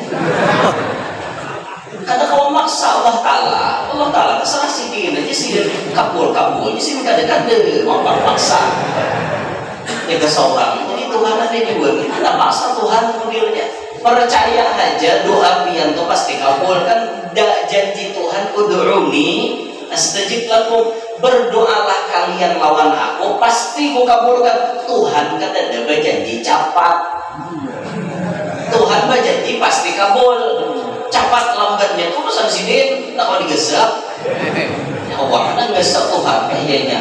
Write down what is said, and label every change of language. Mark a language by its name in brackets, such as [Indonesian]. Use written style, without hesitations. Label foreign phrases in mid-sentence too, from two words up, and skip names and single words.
[Banjar] Kada kau maksa Allah Ta'ala terserah sidin aja sidin kabul aja sidin kada mau paksa ya ke seorang ini Tuhan ada juga ada maksa Tuhan modelnya. Percaya aja doa pian tuh pasti kabul kan. Janji Tuhan [Arabic] ادعوني أستجب لكم, [Banjar] berdoalah kalian lawan aku pasti ku kabulkan. Tuhan kada ada berjanji cepat, Tuhan berjanji pasti kabul. Cepat lambatnya itu urusan sidin, tak mau digesap. Ya Allah, kan gesap Tuhan kayaknya.